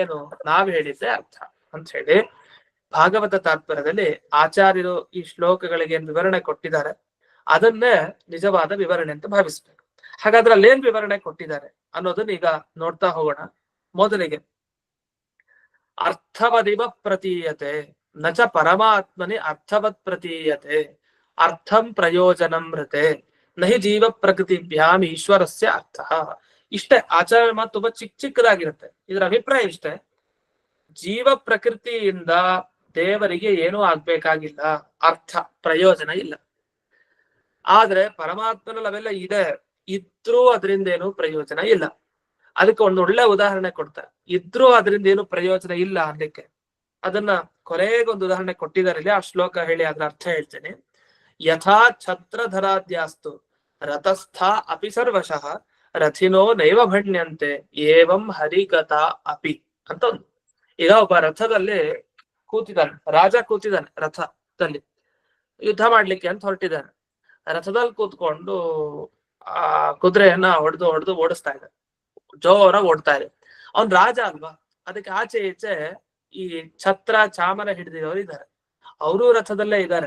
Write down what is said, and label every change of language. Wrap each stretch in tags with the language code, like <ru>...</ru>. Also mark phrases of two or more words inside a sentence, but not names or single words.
<kn>ನಾವ್ ಹೇಳಿದ್ದೆ ಅರ್ಥ ಅಂತ ಹೇಳಿ ಭಾಗವತ ತಾತ್ಪರ್ಯದಲ್ಲಿ ಆಚಾರ್ಯರು ಈ ಶ್ಲೋಕಗಳಿಗೆ ವಿವರಣೆ ಕೊಟ್ಟಿದ್ದಾರೆ, ಅದನ್ನೇ ನಿಜವಾದ ವಿವರಣೆ ಅಂತ ಭಾವಿಸ್ಬೇಕು. ಹಾಗಾದ್ರೆ ಅಲ್ಲೇನ್ ವಿವರಣೆ ಕೊಟ್ಟಿದ್ದಾರೆ ಅನ್ನೋದನ್ನ ಈಗ ನೋಡ್ತಾ ಹೋಗೋಣ.</kn> <sa>ಮೊದಲಿಗೆ ಅರ್ಥವದಿವ ಪ್ರತೀಯತೆ ನಚ ಪರಮಾತ್ಮನಿ ಅರ್ಥವತ್ ಪ್ರತೀಯತೆ ಅರ್ಥಂ ಪ್ರಯೋಜನಂ ಮೃತೆ ನಹಿ ಜೀವ ಪ್ರಕೃತಿಭ್ಯಾಮ್ ಈಶ್ವರಸ್ಯ ಅರ್ಥ.</sa> <kn>ಇಷ್ಟೇ ಆಚಾರ್ಯ ಮಾತು ತುಂಬಾ ಚಿಕ್ಕದಾಗಿರುತ್ತೆ. ಇದರ ಅಭಿಪ್ರಾಯ ಇಷ್ಟೇ, ಜೀವ ಪ್ರಕೃತಿಯಿಂದ ದೇವರಿಗೆ ಏನೂ ಆಗ್ಬೇಕಾಗಿಲ್ಲ, ಅರ್ಥ ಪ್ರಯೋಜನ ಇಲ್ಲ. ಆದ್ರೆ ಪರಮಾತ್ಮನಲ್ಲಿ ಅವೆಲ್ಲ ಇದೆ, ಇದ್ರೂ ಅದರಿಂದ ಏನು ಪ್ರಯೋಜನ ಇಲ್ಲ. ಅದಕ್ಕೆ ಒಂದು ಒಳ್ಳೆ ಉದಾಹರಣೆ ಕೊಡ್ತಾರೆ. ಇದ್ರೂ ಅದರಿಂದ ಏನು ಪ್ರಯೋಜನ ಇಲ್ಲ ಅನ್ಲಿಕ್ಕೆ ಅದನ್ನ ಕೊನೆಗೊಂದು ಉದಾಹರಣೆ ಕೊಟ್ಟಿದ್ದಾರೆ ಇಲ್ಲಿ. ಆ ಶ್ಲೋಕ ಹೇಳಿ ಅದ್ರ ಅರ್ಥ ಹೇಳ್ತೇನೆ.</kn> <sa>ಯಥಾ ಛತ್ರಧರಾದ್ಯಾಸ್ತು ರಥಸ್ಥ ಅಪಿ ಸರ್ವಶಃ ರಥಿನೋ ನೈವ ಭಣ್ಯಂತೆ ಏವಂ ಹರಿಗತ ಅಪಿ</sa> <kn>ಅಂತ ಒಂದು. ಈಗ ಒಬ್ಬ ರಥದಲ್ಲಿ ಕೂತಿದ್ದಾನೆ, ರಾಜ ಕೂತಿದ್ದಾನೆ, ರಥದಲ್ಲಿ ಯುದ್ಧ ಮಾಡ್ಲಿಕ್ಕೆ ಅಂತ ಹೊರಟಿದ್ದಾನೆ. ರಥದಲ್ಲಿ ಕೂತ್ಕೊಂಡು ಆ ಕುದುರೆಯನ್ನ ಹೊಡೆದು ಓಡಿಸ್ತಾ ಇದ್ದಾನೆ, ಜೋರಾಗಿ ಓಡ್ತಾ ಇದೆ. ಅವ್ನ್ ರಾಜ ಅಲ್ವಾ, ಅದಕ್ಕೆ ಆಚೆ ಈಚೆ ಈ ಛತ್ರ ಚಾಮರ ಹಿಡಿದಿರೋರು ಇದ್ದಾರೆ, ಅವರು ರಥದಲ್ಲೇ ಇದ್ದಾರೆ.</kn>